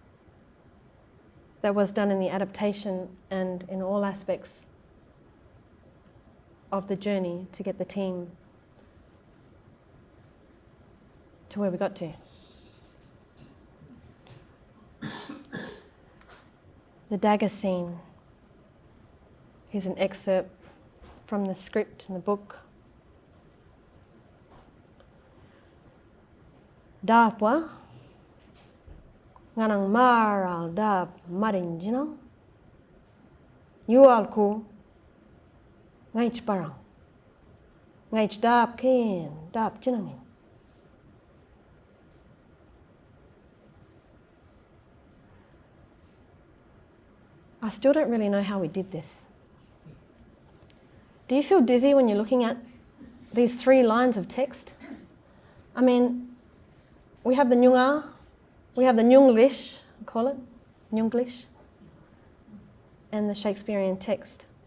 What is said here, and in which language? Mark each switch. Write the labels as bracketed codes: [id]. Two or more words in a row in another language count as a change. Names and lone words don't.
[en] That was done in the adaptation and in all aspects of the journey to get the team to where we got to. The dagger scene. Here's an excerpt from the script in the book. [nys] Dapwa nganang maral dap marinjino yualku ngaich parang ngaich dap ken dap jinangin. [en] I still don't really know how we did this. Do you feel dizzy when you're looking at these 3 lines of text? I mean, we have the Noongar, we have the Noonglish, I call it, Noonglish, and the Shakespearean text.